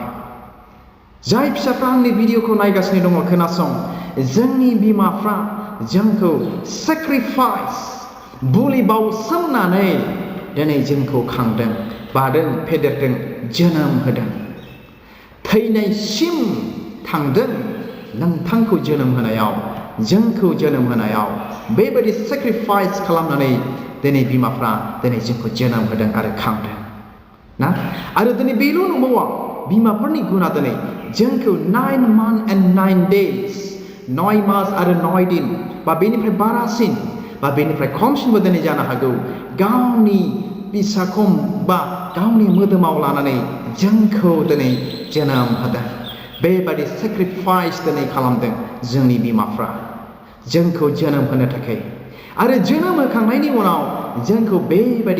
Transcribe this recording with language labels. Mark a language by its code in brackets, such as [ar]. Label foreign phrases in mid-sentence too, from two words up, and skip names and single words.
[brx] जाय फिसाफ्रा आंनि भिडिअखौ नायगासिनो दङ, खोनासं, जोंनि बिमाफ्रा जोंखौ sacrifice बुलि बावसोमनानै दिनै जोंखौ खांदों बादों फेदेरदों जोनोम होदों थैनायसिम थांदों नोंथांखौ जोनोम होनायाव जोंखौ जोनोम होनायाव बेबायदि sacrifice खालामनानै दिनै बिमाफ्रा दिनै जोंखौ जोनोम होदों आरो खांदों ना आरो दिनै बेल' नंबावा बिमाफोरनि गुना दिनै जोंखौ [en] 9 months and 9 days [brx] 9 मास आरो 9 दिन बा बेनिफ्राय बारासिन बा बेनिफ्राय खमसिनबो दिनै जानो हागौ गावनि बिसाखम बा गावनि मोदोमाव लानानै जोंखौ दिनै जोनोम होदों बेबादि sacrifice दिनै खालामदों जोंनि बिमाफ्रा जोंखौ जोनोम होनो थाखाय आरो जोनोम होखांनायनि उनाव जोंखौ बेबायदि